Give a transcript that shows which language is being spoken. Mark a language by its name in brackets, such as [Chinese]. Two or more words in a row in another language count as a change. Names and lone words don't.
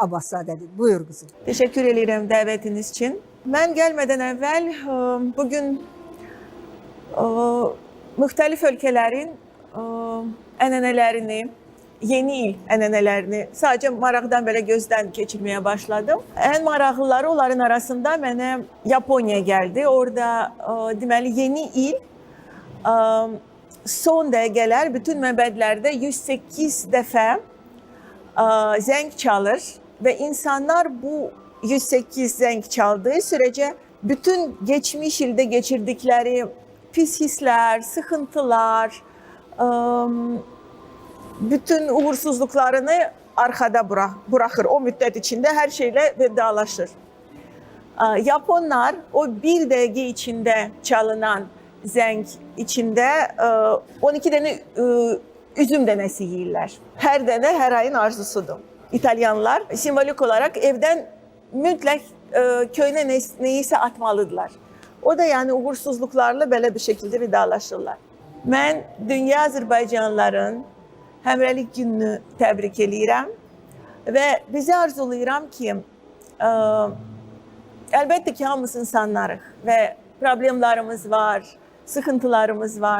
[Azerbaijani] Buyur qızım. [Turkish] Teşekkür ederim davetiniz için. [Azerbaijani] Mən gəlmədən əvvəl bugün müxtəlif ölkələrin ənənələrini, yeni il ənənələrini sadəcə maraqdan belə gözdən keçirməyə başladım. Ən maraqlıları onların arasında mənə Yaponiya gəldi. Orada deməli yeni il son dəqiqələr bütün məbədlərdə 108 dəfə zəng çalır və insanlar bu 108 zəng çaldığı [Turkish] sürece bütün geçmiş ilde geçirdikleri pis hisler, sıkıntılar, bütün uğursuzluklarını arkada bırakır. O müddet içinde her şeyle vedalaşır. Japonlar o bir dakika içinde çalınan zəng içinde 12 tane üzüm dənəsi yiyirlər. Her dənə her ayın arzusudur. İtalyanlar simbolik olarak evden mütləq köyünə neyse atmalıdırlar. O da yani uğursuzluklarla belə bir şekilde vidalaşırlar. [Azerbaijani] Mən dünya Azərbaycanlıların həmrəylik gününü təbrik eləyirəm və bizi arzulayıram ki, əlbəttə ki, hamımız insanlarıq və problemlərimiz var, sıkıntılarımız var.